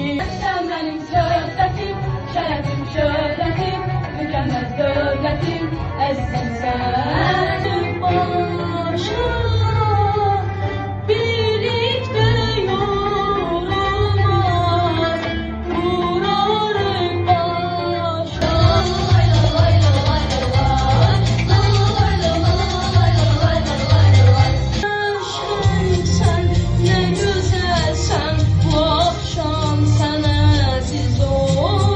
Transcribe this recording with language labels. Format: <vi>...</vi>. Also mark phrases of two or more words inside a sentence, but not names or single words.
<az>Sən mənim söhbətim, şərəfim, şöhrətim, mükəmməl dövlətim, əzizim sən başa. Birlikdə yorulmaz, vurarıq başa.</az> <tr>Sen ne güzelsen, bu akşam sen aziz ol.</tr>